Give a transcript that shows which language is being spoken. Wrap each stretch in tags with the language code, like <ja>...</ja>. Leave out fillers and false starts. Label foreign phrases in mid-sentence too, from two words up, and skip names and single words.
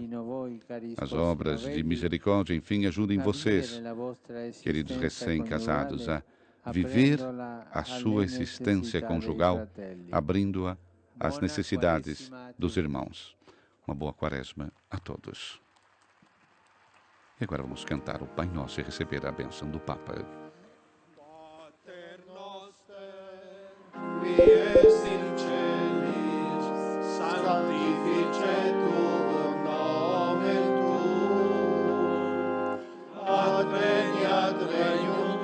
<pt>As obras de misericórdia, enfim, ajudem vocês, queridos recém-casados, a viver a sua existência conjugal, abrindo-a às necessidades dos irmãos. Uma boa Quaresma a todos. E agora vamos cantar o Pai Nosso e receber a bênção do Papa.</pt> <la>Pater noster, qui es in celis, sanctificetur nomen tuum, adveniat regnum</la>